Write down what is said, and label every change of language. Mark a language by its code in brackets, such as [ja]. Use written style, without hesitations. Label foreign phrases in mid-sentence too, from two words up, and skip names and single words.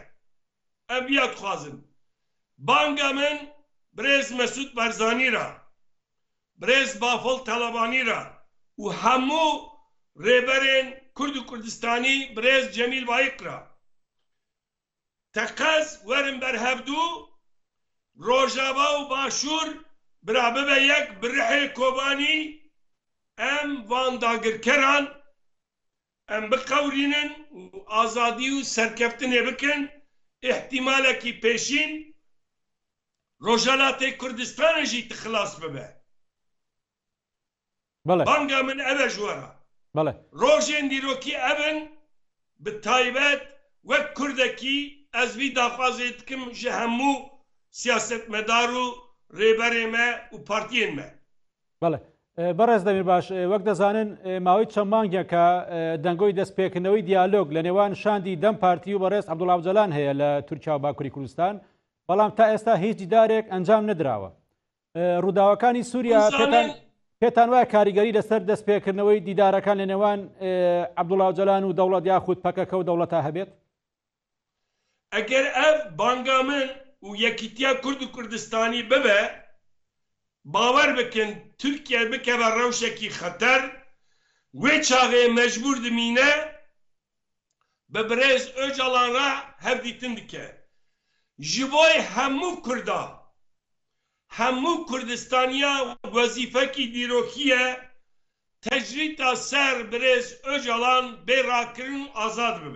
[ku] Em vîya dixwazin. Banga min Birêz Mesûd Barzanî ra, Birêz Bafol Talebanî ra û hemû rêberên Kurd û Kurdistanî Birêz Cemîl Bayik ra تەقەز وەرن بەرهەبدوو ڕۆژاوا و باشوور برا ببە یەک برحێ کۆبانی ئەم وانداگرکەران ئەم بقەورینن و ئازادی و سەرکەفتنێ بکن احتیمالێکی پێشین ڕۆژهەڵاتی کوردستانێژی تخلاص ببە بانگا من ئەوە ژوەرە ڕۆژێن دیرۆکی ئەبن bi taybet wek Kurdekî ez vî daxwazê dikim ji hemû siyasetmedar û rêberê me û partiyên me. [ckb] بەڕێز دەمیرباش وەک دەزانن ماوەی چەند مانگێکە دەنگۆی دەستپێکردنەوەی دیالۆگ لە نێوان شاندی دەم پارتی و بەڕێز عەبدوڵڵا ئۆجەلان هەیە لە تورکیا و باکووری کوردستان بەڵام تا ئێستا هیچ دیدارێک ئەنجام نەدراوە. ڕووداوەکانی سووریا پێتان وایە کاریگەری لەسەر دەستپێکردنەوەی دیدارەکان لە نێوان عەبدوڵڵا ئۆجەلان و دەوڵەت یاخود پەکەکە و دەوڵەتا هەبێت؟ [ku] ئەگەر ئەv بانگا min û Yekîtiya Kurd û Kurdistanî bibe باwer bikin Tirkiye bikeve rewşekî xeter wê çaxê mecbûr dimîne bi Birêz Öcalan re hevdîtin dike. Ji bo hemû Kurda hemû Kurdistaniya wezîfekî dîrokiye tecrîta ser Birêz Öcalan bê rakirin azad bibe.